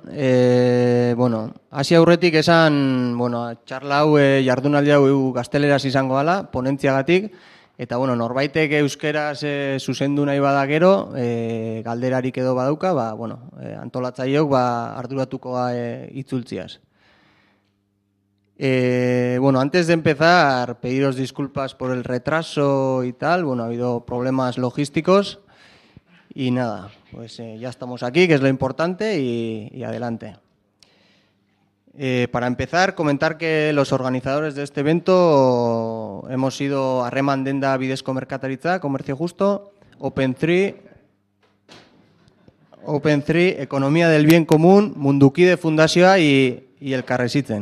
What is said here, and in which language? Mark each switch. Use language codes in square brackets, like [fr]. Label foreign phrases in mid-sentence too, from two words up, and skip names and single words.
[eu] Bueno, hasi aurretik esan, txarla hau jardunaldi hau gazteleraz izango dela, ponentziagatik, eta norbaitek euskeraz zuzendu nahi bada gero, galderarik edo badauka, antolatzaileok arduratuko itzultziaz. [es] Antes de empezar, pediros disculpas por el retraso y tal, ha habido problemas logísticos. Y nada, pues ya estamos aquí, que es lo importante, y adelante. Para empezar, comentar que los organizadores de este evento hemos sido Harreman Denda Bidezko Merkataritza, Comercio Justo, Open 3, Economía del Bien Común, Mundukide Fundazioa y Elkarrezitzen.